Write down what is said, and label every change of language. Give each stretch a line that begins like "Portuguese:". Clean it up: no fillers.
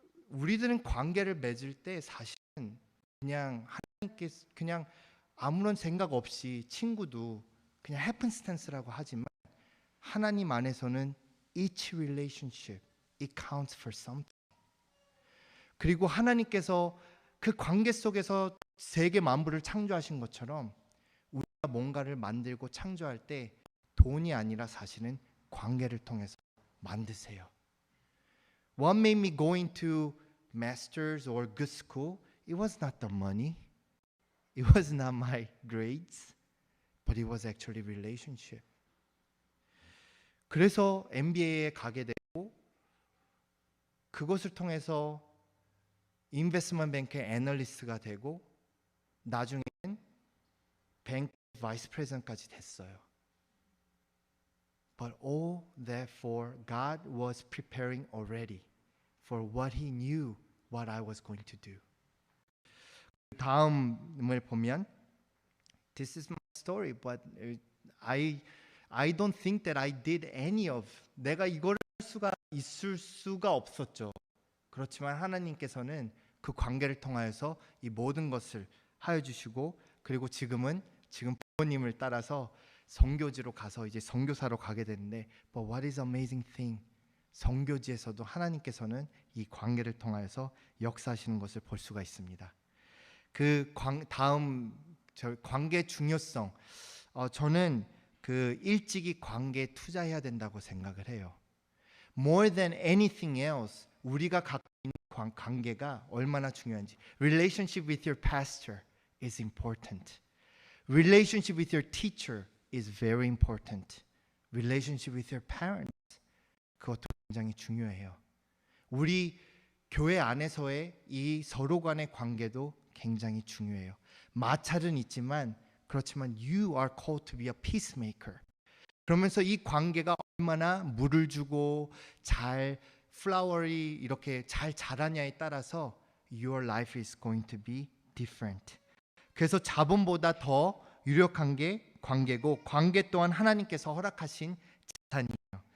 Korean: 우리들은 관계를 맺을 때 사실은 그냥 하나님께 그냥 아무런 생각 없이 친구도 그냥 happenstance라고 하지만 하나님 안에서는
English: each relationship it counts for something.
Korean: 그리고 하나님께서 그 관계 속에서 세계 만물을 창조하신 것처럼 우리가 뭔가를 만들고 창조할 때 돈이 아니라 사실은 관계를 통해서 만드세요.
English: What made me go into master's or good school? It was not the money. It was not my grades. But it was actually relationship.
Korean: 그래서 MBA에 가게 되고 그것을 통해서 인베스트먼트 뱅크의 애널리스트가 되고 나중에는 뱅크 바이스 프레지던트까지 됐어요.
English: But all that for God was preparing already for what He knew what I was going to do.
Korean: 다음을 보면
English: This is my story, but I don't think that I did any of.
Korean: 내가 이걸 할 수가 있을 수가 없었죠. 그렇지만 하나님께서는 그 관계를 통하여서 이 모든 것을 하여 주시고 그리고 지금 부모님을 따라서 선교지로 가서 이제 선교사로 가게 되는데
English: But what is amazing thing?
Korean: 선교지에서도 하나님께서는 이 관계를 통하여서 역사하시는 것을 볼 수가 있습니다. 그 다음 관계 중요성 저는 그 일찍이 관계에 투자해야 된다고 생각을 해요.
English: More than anything else
Korean: 우리가 갖고 있는 관계가 얼마나 중요한지.
English: Relationship with your pastor is important. Relationship with your teacher is very important. Relationship with your parents
Korean: 그것도 굉장히 중요해요. 우리 교회 안에서의 이 서로 간의 관계도 굉장히 중요해요. 마찰은 있지만 그렇지만
English: you are called to be a peacemaker.
Korean: 그러면서 이 관계가 얼마나 물을 주고 잘 플라워리 이렇게 잘 자라냐에 따라서
English: your life is going to be different.
Korean: 그래서 자본보다 더 유력한 게 관계고 관계 또한 하나님께서 허락하신 자산이에요.